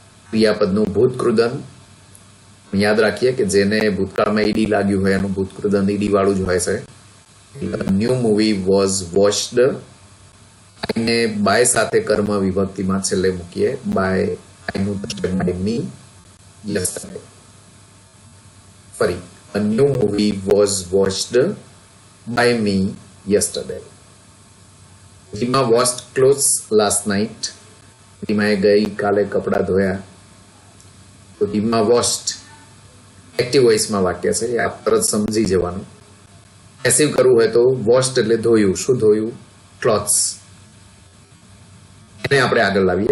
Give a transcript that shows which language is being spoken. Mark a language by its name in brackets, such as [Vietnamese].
[Gujarati] ક્રિયાપદનું ભૂતકૃદન યાદ રાખીએ કે જેને ભૂતકાળમાં ઈડી લાગ્યું હોય એનું ભૂતકૃદન ઈડી વાળું જ હોય છે. [English] New movie was watched. [Gujarati] આઈને બાય સાથે કર્મ વિભક્તિમાં છેલ્લે મૂકીએ. [English] By આઈનું by me yesterday. ફરી, a new movie was watched by me yesterday. Reema washed clothes last night. [Gujarati] રીમાએ ગઈ કાલે કપડા ધોયા. તો રીમા washed એક્ટિવ વોઇસમાં વાક્ય છે, એ આપ તરત સમજી જવાનું. પેસિવ કરવું હોય તો વોશ્ડ એટલે ધોયું. શું ધોયું? ક્લોથ્સ. એને આપણે આગળ લાવીએ.